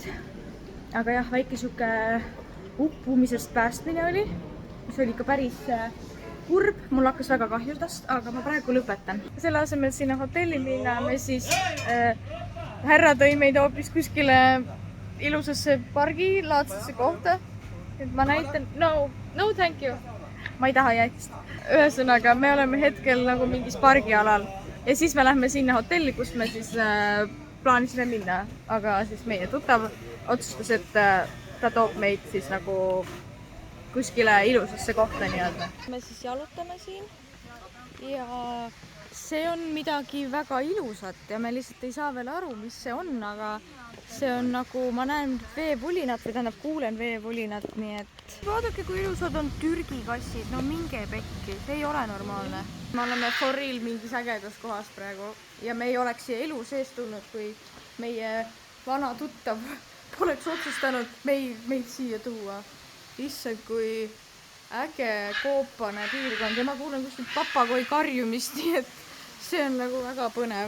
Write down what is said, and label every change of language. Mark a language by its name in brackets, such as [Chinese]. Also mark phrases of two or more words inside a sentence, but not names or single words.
[Estonian] Aga jah, väike siuke uppumisest päästmine oli, mis oli ikka päris kurb. Mul hakkas väga kahju tast, aga ma praegu lõpetan. Selle asemel sinna hotelli minna, me siis härra tõi meid hoopis kuskile ilusasse pargilaadsesse kohta. Et ma näitan, [English] no thank you. [Estonian] Ma ei taha jäätist. Ühesõnaga, me oleme hetkel nagu mingis pargialal ja siis me lähme sinna hotelli, kus me siis plaanisime minna, aga siis meie tuttav otsustas, et ta toob meid siis nagu kuskile ilusasse kohta nii-öelda. Me siis jalutame siin ja see on midagi väga ilusat ja me lihtsalt ei saa veel aru, mis see on, aga see on nagu, ma näen veevulinat või tähendab kuulen veevulinat, nii et vaadake, kui ilusad on Türgi kassid, no minge pekki, see ei ole normaalne. Me oleme [English] for real [Estonian] mingis ägedas kohas praegu ja me ei oleks siia elu sees tulnud, kui meie vana tuttav poleks otsustanud meid siia tuua. Issand, kui äge koopane piirkond ja ma kuulen kuskilt papagoi karjumist, nii et see on nagu väga põnev.